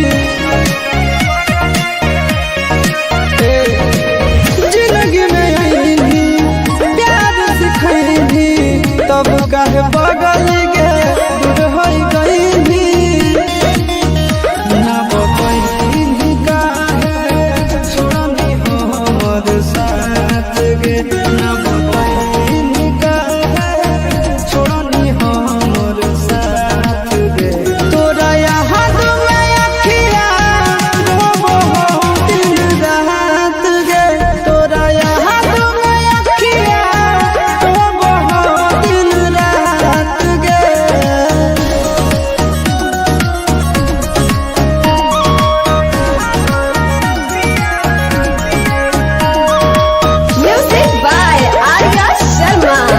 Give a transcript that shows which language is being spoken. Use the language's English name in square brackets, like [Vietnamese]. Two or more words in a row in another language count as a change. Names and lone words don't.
[Magahi] जिंदगी में प्यार सिखैनी तब काहे बगल गे दूर हो गई ना बतैनी काहे छोड़नी हमर साथ गे ना बतैनी काहे छोड़नी हमर साथ गे तोरा याद में अखिया रोबो दिन रात गे तोरा याद में अखिया रोबो दिन रात गे। [English] Music by Arya Sharma.